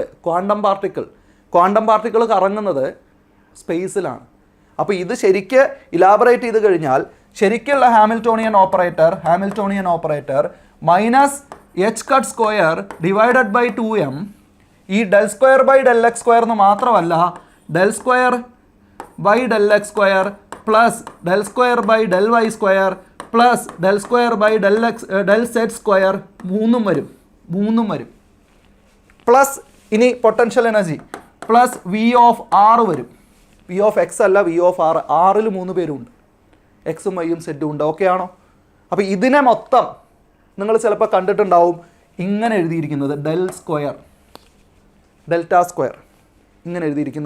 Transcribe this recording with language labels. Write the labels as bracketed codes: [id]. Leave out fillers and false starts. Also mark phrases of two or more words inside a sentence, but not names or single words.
[en] quantum particle [ml] കറങ്ങുന്നത് സ്പേസിലാണ്. അപ്പോൾ ഇത് ശരിക്ക് ഇലാബറേറ്റ് ചെയ്ത് കഴിഞ്ഞാൽ ശരിക്കുള്ള [en] Hamiltonian operator [ml] -h² [en] divided by [ml] 2m. ഈ del²/del x² എന്ന് മാത്രമല്ല, del²/del x² പ്ലസ് del²/del y² പ്ലസ് del²/del z² 3 വരും. പ്ലസ് ഇനി [en] potential energy plus [ml] V(r) വരും. V(x) അല്ല, V(r). ആറിൽ 3 പേരുണ്ട്, എക്സും വൈയും സെഡും ഉണ്ട്. ഓക്കെ ആണോ? അപ്പോൾ ഇതിനെ മൊത്തം നിങ്ങൾ ചിലപ്പോൾ കണ്ടിട്ടുണ്ടാവും, ഇങ്ങനെ എഴുതിയിരിക്കുന്നത് [en] delta square [ml] ഇങ്ങനെ എഴുതിയിരിക്കുന്നു.